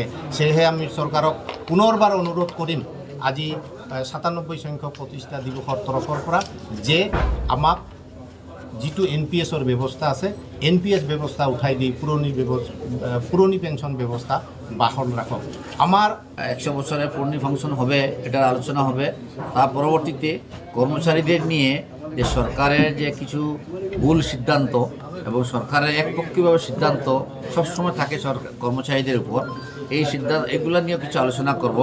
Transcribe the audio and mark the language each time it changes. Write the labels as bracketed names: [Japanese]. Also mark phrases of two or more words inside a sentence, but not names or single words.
[Assamese] সেয়েহে আমি চৰকাৰক পুনৰবাৰ অনুৰোধ কৰিম আজি 97 সংখ্যক প্ৰতিষ্ঠা দিৱসৰ তৰফৰ পৰা যে আমাক যিটো NPSৰ ব্যৱস্থা আছে, NPS ব্যৱস্থা উঠাই দি পুৰণি পেঞ্চন ব্যৱস্থা বাহল রাখক। [Bangla] আমার 100 বছরের পূর্ণি ফাংশন হবে, এটার আলোচনা হবে। তার পরবর্তীতে কর্মচারীদের নিয়ে যে সরকারের যে কিছু ভুল সিদ্ধান্ত এবং সরকারের একপক্ষীয়ভাবে সিদ্ধান্ত সবসময় থাকে কর্মচারীদের উপর, এই সিদ্ধান্ত এগুলো নিয়ে কিছু আলোচনা করব।